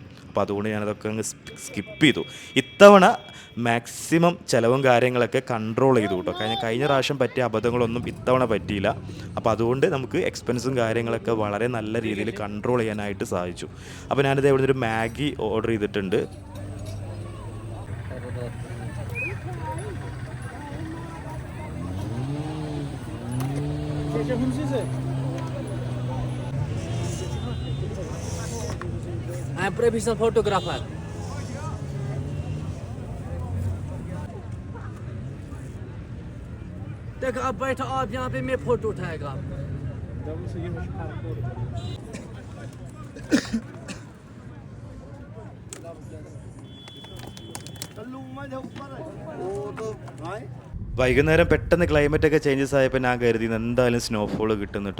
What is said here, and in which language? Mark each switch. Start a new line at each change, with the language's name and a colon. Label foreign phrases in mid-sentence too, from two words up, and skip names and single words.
Malayalam: അപ്പോൾ അതുകൊണ്ട് ഞാനതൊക്കെ അങ്ങ് സ്കിപ്പ് ചെയ്തു. ഇത്തവണ മാക്സിമം ചിലവും കാര്യങ്ങളൊക്കെ കൺട്രോൾ ചെയ്തു കേട്ടോ. കഴിഞ്ഞ പ്രാവശ്യം പറ്റിയ അബദ്ധങ്ങളൊന്നും ഇത്തവണ പറ്റിയില്ല. അപ്പോൾ അതുകൊണ്ട് നമുക്ക് എക്സ്പെൻസും കാര്യങ്ങളൊക്കെ വളരെ നല്ല രീതിയിൽ കൺട്രോൾ ചെയ്യാനായിട്ട് സാധിച്ചു. അപ്പോൾ ഞാനിത് ഇവിടെ ഒരു മാഗി ഓർഡർ ചെയ്തിട്ടുണ്ട്.
English: I am professional photographer.
Hindi: देखो अब बैठो आप यहाँ पे, मैं फोटो उठाएगा आप.
Malayalam: വൈകുന്നേരം പെട്ടെന്ന് ക്ലൈമറ്റൊക്കെ ചേഞ്ചസ് ആയപ്പോൾ ഞാൻ കരുതി എന്തായാലും സ്നോഫോൾ കിട്ടും കേട്ടോ.